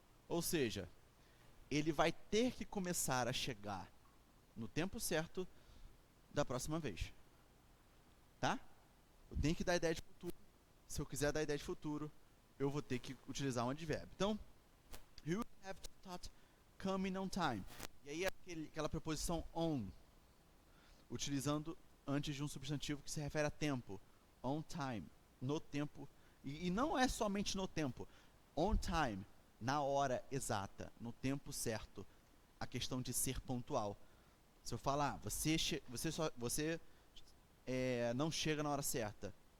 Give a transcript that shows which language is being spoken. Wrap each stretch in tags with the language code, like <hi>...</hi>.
<pt>Ou seja, ele vai ter que começar a chegar no tempo certo da próxima vez. Tá? Eu tenho que dar ideia de futuro. Se eu quiser dar ideia de futuro, eu vou ter que utilizar um advérbio.</pt> <en>Então, you will have to start coming on time.</en> <pt>E aí aquela preposição on, utilizando antes de um substantivo que se refere a tempo. On time, no tempo. E não é somente no tempo. On time, na hora exata, no tempo certo. A questão de ser pontual. Se eu falar, você não chega na hora certa.</pt>